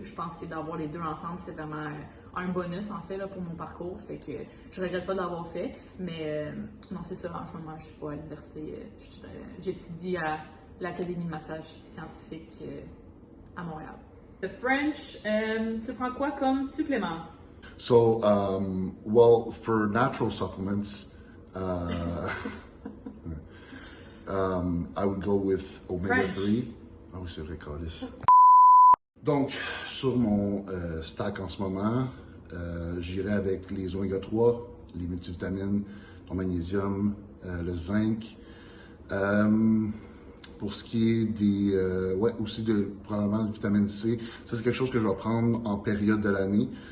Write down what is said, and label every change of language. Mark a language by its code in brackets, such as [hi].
[fr] Je pense que d'avoir les deux ensemble, c'est vraiment un bonus en fait là, pour mon parcours, fait que je regrette pas de l'avoir fait, mais non, c'est ça, en ce moment je suis pas à l'université, j'étudie à l'Académie de massage scientifique à Montréal. The French, tu prends quoi comme supplément? [en] So, well, for natural supplements, I would go with omega-3. [fr] Ah oui, c'est vrai, Carlis. Donc, sur mon stack en ce moment, j'irai avec les oméga-3, les multivitamines, le magnésium, le zinc. Pour ce qui est des, aussi probablement de vitamine C, ça c'est quelque chose que je vais prendre en période de l'année.